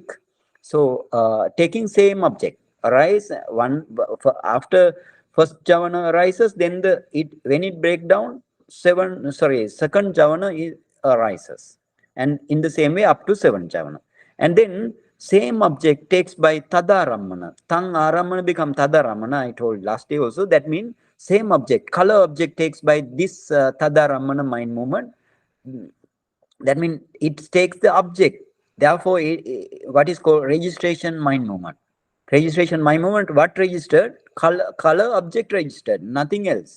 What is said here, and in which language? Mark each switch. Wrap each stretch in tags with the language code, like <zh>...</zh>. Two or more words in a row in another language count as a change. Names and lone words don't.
<en>So taking same object arise one after first javana arises, then when it break down, second javana arises, and in the same way up to 7 javana, and then same object takes by tadaramana.</en> <pi>Tang aramana</pi> <en>become tadaramana. I told last day also. That means same object, color object takes by this tadaramana mind movement. That means it takes the object. Therefore, what is called registration mind movement. Registration mind movement, what registered? Color object registered, nothing else.</en>